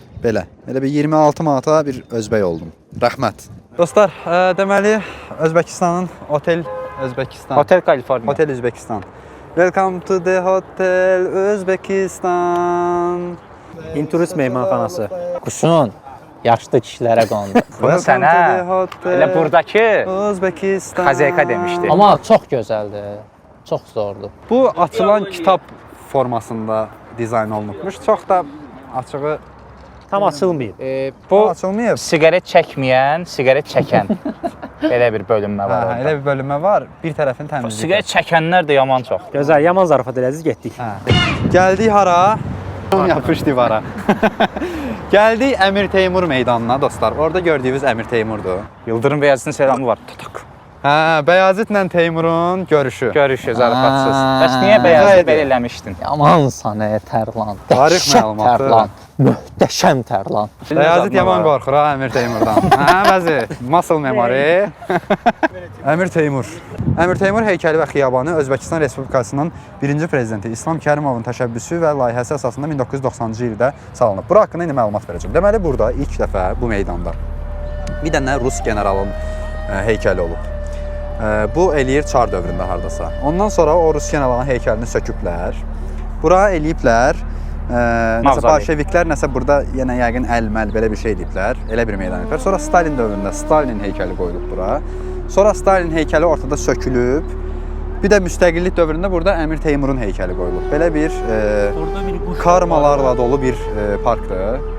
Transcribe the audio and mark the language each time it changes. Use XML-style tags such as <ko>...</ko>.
<az>Belə bir 26 manata bir özbək oldum. Rəhmət. Dostlar, deməli Özbəkistanın Otel Özbəkistan. Hotel Kaliforniya. Hotel Özbəkistan.</az> <en>Welcome to the Hotel Özbəkistan.</en> <az>İnturist mehmanxanası. Quşun yaşlı kişilərə qondu. Bunu sənə elə buradakı Özbəkistan. Xazeyka demişdi. Amma çox gözəldir. Çox zordur. Bu açılan kitab formasında dizayn olunubmuş. Çox da açığı Tam açılmayıb. Bu açılmayıb. siqaret çəkməyən, siqaret çəkən belə bir bölünmə var Hə, orada. elə bir bölünmə var. Bir tərəfini təmizləyir. Siqaret çəkənlər də yaman çox. Gözəl, yaman zarafat elədik, getdik. Gəldik hara? Yapış divara. Gəldik Əmir Teymur meydanına dostlar. Orada gördüyünüz Əmir Teymurdur.</az> <tr>Yıldırım Beyazıt'ın selamı var.</tr> <az>Tutuk. Hə, Bəyazitlə Teymurun görüşü. Görüşü zarafatsız. Bəs niyə Beyazıt belə eləmişdin? Yamansan Tərlan. Tarix Dəhşət məlumatı. Tərlan. Möhtəşəm Tərlan. Bəyazit yaman qorxur ha Əmir Teymurdan. Hə, bəzi muscle memory. Əmir Teymur. Əmir Teymur heykəli və xiyabanı Özbəkistan Respublikasının 1-ci prezidenti İslam Kərimovun təşəbbüsü və layihəsi əsasında 1990-cı ildə salınıb. Bura haqqında indi məlumat verəcəm. Deməli burada ilk dəfə bu meydanda bir dənə Rus generalın heykəli olub. Bu eləyir Çar dövründə hardasa. Ondan sonra o Rus generalın heykəlini söküblər. Bura eləyiblər. Nəsə bolşeviklər nəsə burada yenə yəqin əl-məl belə bir şey ediblər. Elə bir meydan ediblər. Sonra Stalin dövründə Stalinin heykəli qoyulub bura. Sonra Stalin heykəli ortada sökülüb. Bir də müstəqillik dövründə burada Əmir Teymurun heykəli qoyulub. Belə bir karmalarla dolu bir parkdır.</az>